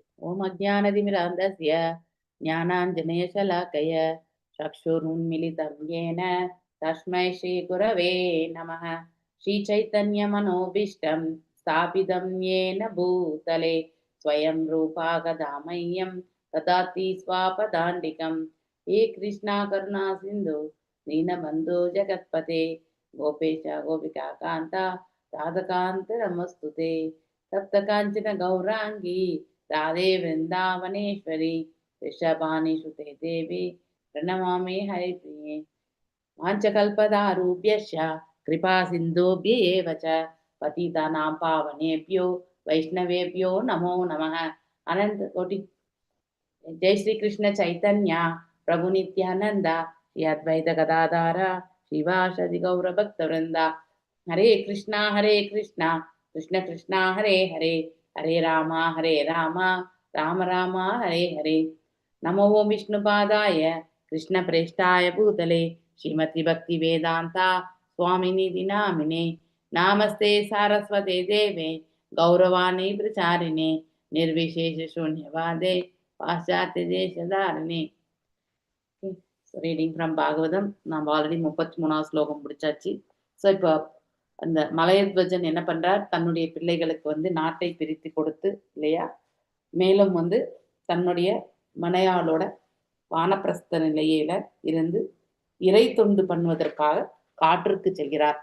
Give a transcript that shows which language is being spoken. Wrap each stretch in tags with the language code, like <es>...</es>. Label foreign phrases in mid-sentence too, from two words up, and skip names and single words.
<sa>ॐ अज्ञानतिमिरान्धस्य ज्ञानाञ्जनेयशलाक्कय चक्षुरुन्मिलितं येन तस्मै श्री गुरवे नमः. श्री चैतन्य मनोभीष्टं स्थापितं येन भूतले स्वयं रूपा कदामय्यं ददाति स्वापदाण्टिकम्. हे कृष्णा करुणा सिंधु दीनबंधु जगत्पते गोपेश गोपिका कांता राधकांत नमस्तुते. सप्त कांचन गौरांगी राधे वृंदावनेश्वरी ऋषभानि सुते देवी प्रणमामि हरिप्रिये. वाञ्छकल्पतरुभ्यश्च कृपा सिन्धुभ्य एव च पतितानां पावनेभ्यो वैष्णवेभ्यो नमो नमः. अनंत कोटि जय श्री कृष्ण चैतन्य प्रभु नित्यानंदा श्री अद्वैत गदाधारा शिवाशदि गौर भक्त वृंदा. हरे कृष्णा कृष्ण कृष्णा हरे हरे, हरे राम राम राम हरे हरे. नमो विष्णुपादाय कृष्ण प्रेष्ठाय भूतले श्रीमती भक्ति वेदांता स्वामिनी दिनामिने. नामस्ते सारस्वते देवे गौरवाणी प्रचारिणे निर्विशेष शून्यवादे पाश्चात्य देशधारिणे.</sa> <en>reading from</en> <ta>பாகவதம். நம்ம ஆல்ரெடி 33வது ஸ்லோகம் முடிச்சாச்சு. ஸோ இப்போ அந்த மலையத்வஜன் என்ன பண்றார், தன்னுடைய பிள்ளைகளுக்கு நாட்டை பிரித்து கொடுத்து இல்லையா, மேலும் தன்னுடைய மனையாளோட வானப்பிரஸ்த நிலையில இருந்து இறை தொண்டு பண்ணுவதற்காக காற்றுக்கு செல்கிறார்.</ta>